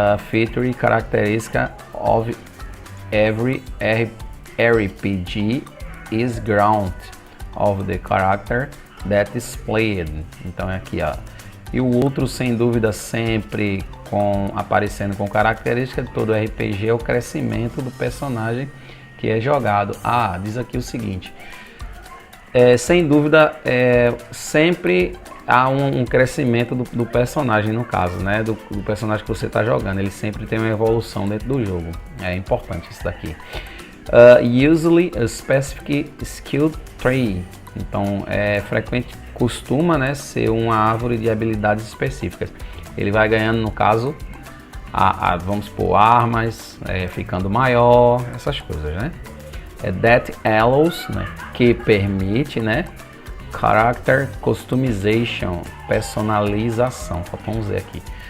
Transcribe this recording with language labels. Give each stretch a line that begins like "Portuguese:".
English: Feature,
Portuguese: característica
English: of every RPG is ground of the character that is played.
Portuguese: Então é aqui, ó. E o outro, sem dúvida, sempre aparecendo com característica de todo RPG é o crescimento do personagem que é jogado. Diz aqui o seguinte: sem dúvida, sempre há um crescimento do personagem, no caso, né? Do personagem que você está jogando. Ele sempre tem uma evolução dentro do jogo. É importante isso daqui.
English: Usually a specific skill tree.
Portuguese: Então, costuma, né, ser uma árvore de habilidades específicas. Ele vai ganhando, no caso, vamos supor, armas, ficando maior, essas coisas, né?
English: That allows,
Portuguese: né, que permite, né?
English: Character customization,
Portuguese: personalização, faltou um Z aqui.